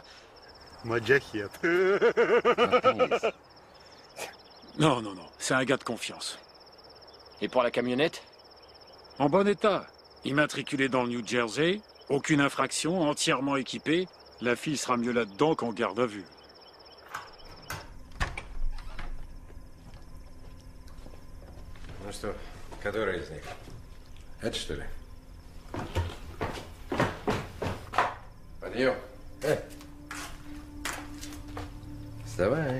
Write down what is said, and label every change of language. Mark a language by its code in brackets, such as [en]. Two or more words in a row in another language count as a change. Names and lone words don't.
[fr] Moudjahid. Non, non, non. C'est un gars de confiance. Et pour la camionnette? En bon état. Immatriculé dans le New Jersey. Aucune infraction, entièrement équipé. La fille sera mieux là-dedans qu'en garde à vue. [ru] Ну что, который из них? Это что ли? Подъем. Вставай.